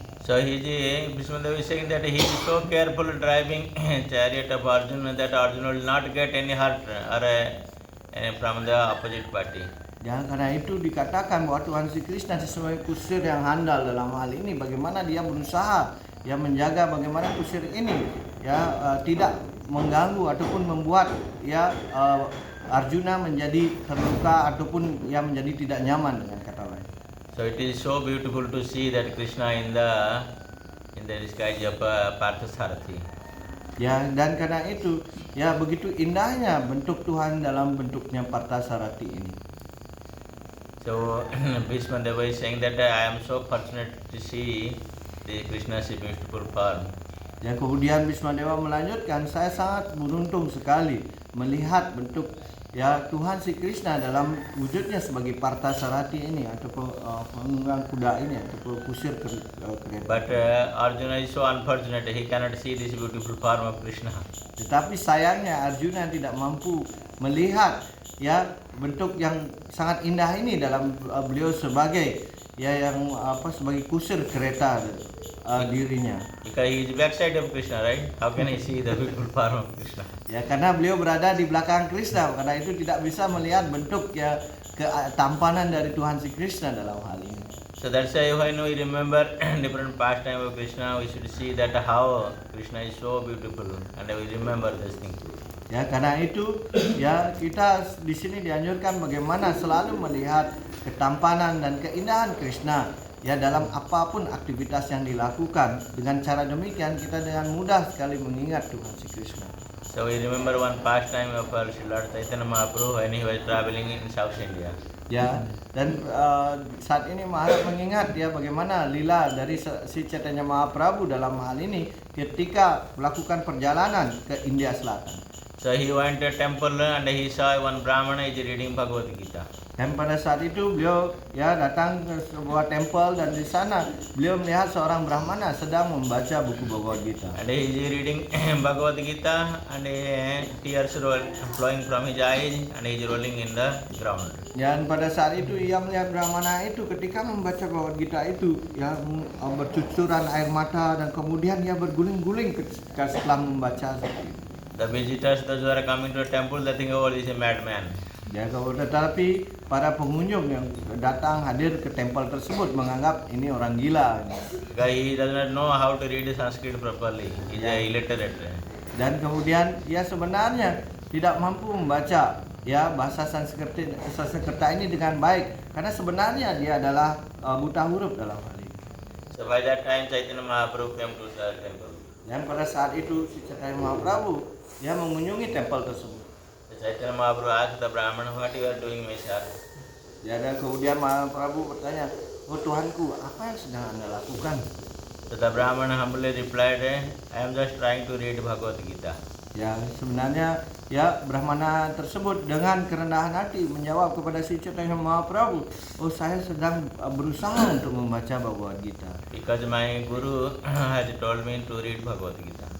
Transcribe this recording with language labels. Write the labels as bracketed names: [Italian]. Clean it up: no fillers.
[English] So Vishwanath is saying that he is so careful driving chariot of Arjuna that Arjuna will not get any hurt or from the opposite party. [Indonesian] Ya karena itu dikatakan bahwa Tuhan si Krishna sesuai kusir yang handal dalam hal ini bagaimana dia berusaha ya menjaga bagaimana kusir ini ya tidak mengganggu ataupun membuat ya Arjuna menjadi terluka ataupun ya menjadi tidak nyaman dengan kata lain. [English] So it is so beautiful to see that Krishna in the disguise of Parthasarathi. [Indonesian] Ya, dan karena itu ya begitu indahnya bentuk Tuhan dalam bentuknya Parthasarathi ini. [English] So Bhishma Deva is saying that I am so fortunate to see the Krishna's beautiful form. [Indonesian] Ya, kemudian Bhisma Dewa melanjutkan, saya sangat beruntung sekali melihat bentuk ya Tuhan si Krishna dalam wujudnya sebagai Parthasarathi ini atau penunggang kuda ini atau kusir kereta. [English] But Arjuna is so unfortunate, he cannot see this beautiful form of Krishna. [Indonesian] Tetapi sayangnya Arjuna tidak mampu melihat ya bentuk yang sangat indah ini dalam beliau sebagai ya yang sebagai kusir kereta dirinya. [English] Because he is backside of Krishna, right? How can he see the beautiful form of Krishna? [Indonesian] Ya, karena beliau berada di belakang Krishna, karena itu tidak bisa melihat bentuk ya ketampanan dari Tuhan si Krishna dalam hal ini. [English] So that's why when we remember different pastime of Krishna, we should see that how Krishna is so beautiful, and we remember this thing. [Indonesian] Ya, karena itu ya kita di sini dianjurkan bagaimana selalu melihat ketampanan dan keindahan Krishna ya dalam apapun aktivitas yang dilakukan. Dengan cara demikian kita dengan mudah sekali mengingat Tuhan si Krishna. [English] So we remember one pastime of Lord Chaitanya Mahaprabhu when he was traveling in South India. [Indonesian] Ya, dan saat ini Maharaj mengingat ya bagaimana lila dari si Chaitanya Mahaprabhu dalam hal ini ketika melakukan perjalanan ke India Selatan. [English] So he went to a temple and he saw one Brahmana is reading Bhagavad Gita. [Indonesian] Dan pada saat itu beliau ya datang ke sebuah temple dan di sana beliau melihat seorang Brahmana sedang membaca buku Bhagavad Gita. [English] And he is reading Bhagavad Gita and tears flowing from his eyes and he is rolling in the ground. [Indonesian] Dan pada saat itu ia melihat Brahmana itu ketika membaca Bhagavad Gita itu ya bercucuran air mata dan kemudian ia berguling-guling ketika setelah membaca seperti itu. [English] The visitors, those who are coming to the temple, they think, oh, this is a madman. [Indonesian] Ya, tetapi para pengunjung yang datang hadir ke tempel tersebut menganggap ini orang gila. [English] Because he does not know how to read Sanskrit properly. He is illiterate. [Indonesian] Dan kemudian ia sebenarnya tidak mampu membaca ya bahasa Sanskerta ini dengan baik karena sebenarnya dia adalah buta huruf dalam hal ini. [English] So by that time Chaitanya Mahaprabhu came to the temple. [Indonesian] Dan pada saat itu si Chaitanya Mahaprabhu dia mengunjungi tempel tersebut. [English] Chaitanya Mahaprabhu asked the Brahmana, what you are doing, my sir? [Indonesian] Ya, dan kemudian Mahaprabhu bertanya, oh Tuhanku, apa yang sedang Anda lakukan? [English] So the Brahmana humbly replied, I am just trying to read Bhagavad Gita. [Indonesian] Ya, sebenarnya ya Brahmana tersebut dengan kerendahan hati menjawab kepada si Chaitanya Mahaprabhu, oh saya sedang berusaha untuk membaca Bhagavad Gita. [English] Because my guru has told me to read Bhagavad Gita.